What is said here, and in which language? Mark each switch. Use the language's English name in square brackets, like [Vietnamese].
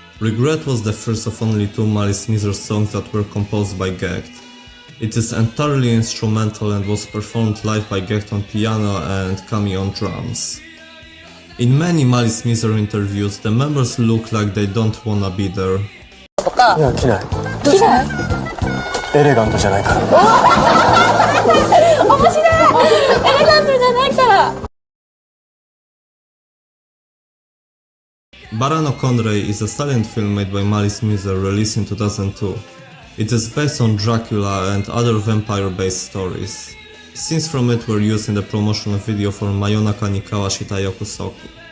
[English] Regret was the first of only 2 Malice Mizer songs that were composed by Gecht. It is entirely instrumental and was performed live by Gecht on piano and Kami on drums. In many Malice Mizer interviews, the members look like they don't wanna be there. [Japanese] いや、着ない。エレガントじゃないから。面白い。エレガントじゃないから。 [English] Barano Conray is a silent film made by Malice Mizer released in 2002. It is based on Dracula and other vampire-based stories. Scenes from it were used in the promotional video for Mayonaka Nikawa Shitayoku Soku.